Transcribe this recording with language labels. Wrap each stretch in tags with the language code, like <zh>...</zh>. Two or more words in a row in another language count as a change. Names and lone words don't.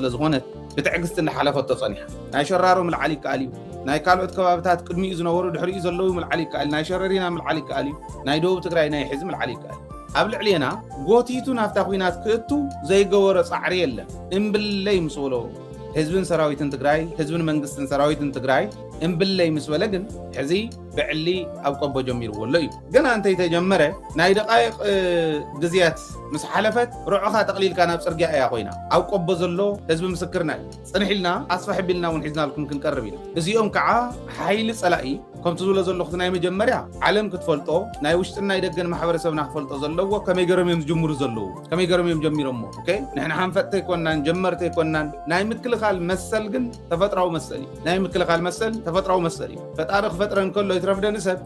<ti>ዝኾነት ብትዕግስቲ እንዳሓለፈት ተጸኒሓ ናይ ሸራሮ ምልዓሊ ከኣል እዩ ናይ ካልኦት ከባቢታት ቅድሚኡ ዝነበሩ ድሕሪኡ ዘለዉ ምልዓሊ ከኣል ናይ ሸረሪና ምልዓሊ ከኣል እዩ ናይ ደቡብ ትግራይ ናይ ሕዚ ምልዓሊ ከኣል ኣብ ልዕሊና ጎቲቱ ናፍታ ኩናት ክእቱ ዘይገበሮ ጻዕሪ የለን እምብለይ ምስ በሎ ህዝብን ሰራዊትን ትግራይ ህዝብን መንግስትን ሰራዊትን ትግራይ እምብለይ ምስ በለ ግን ሕዚ ብዕሊ ኣብ ቆቦ ጀሚርዎ ኣሎ እዩ ግን አንተ የተጀመረ ናይ ደቃይቅ ግዝያት ምስ ሓለፈት ሩዕኻ ተቕሊልካ ናብ ጽርግያ እያ ኮይና ኣብ ቆቦ ዘሎ ህዝቢ ምስክርና ጽንሒልና ኣስፋሕ ቢልና እውን ሒዝናልኩም ክንቀርብ ኢና እዚኦም ከዓ ሓይሊ ጸላኢ ከምቲ ዝብሎ ዘለኹት ናይ መጀመርያ ዓለም ክትፈልጦ ናይ ውሽጥን ናይ ደገን ማሕበረሰብና ክፈልጦ ዘለዎ ከመይ ገይሮም እዮም ዝጅምሩ ዘለዉ ከመይ ገይሮም እዮም ጀሚሮሞ ኦኬ ንሕና ሓንፈጥተ ይኮናን ጀመርተ ይኮናን ናይ ምክልኻል መሰል ግን ተፈጥራዊ መሰል እዩ ናይ ምክልኻል መሰል ተፈጥራዊ መሰል እዩ ፈጣሪ ክፈጥረን ከሎ ይትረፍደን ሰብ</ti>